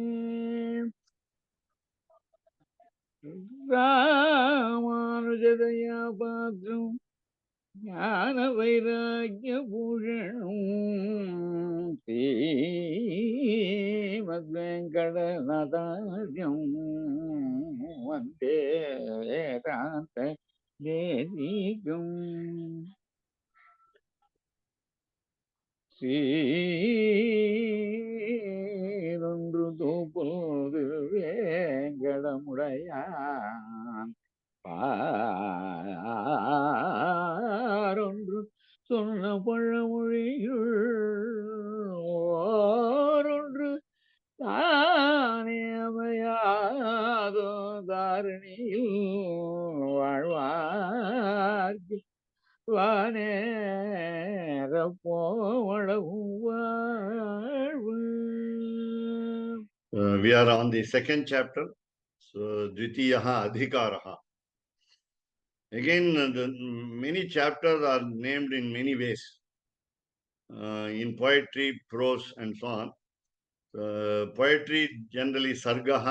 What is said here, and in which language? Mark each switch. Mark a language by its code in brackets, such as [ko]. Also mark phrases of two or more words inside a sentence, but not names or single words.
[sa] रामानुजदया पात्रम् ज्ञानवैराग्यभूषणम् श्रीमद्वेङ्कटनाथार्यम् वन्दे वेदान्तदेशिकम्। [ta] சீரொன்று தூப்புல் வேங்கடமுடையான் பாரொன்று சொன்ன பழமொழியுள் ஓரொன்று தானே அமையாதோ தாரணியில் வாழ்வார்க்கு வானேரப் போமளவும் வாழ்வு. [en] We are on the second chapter. So, [sa] द्वितीयः अधिकारः. [en] Again, the many chapters are named in many ways. In poetry, prose, and so on. Poetry generally Sargaha.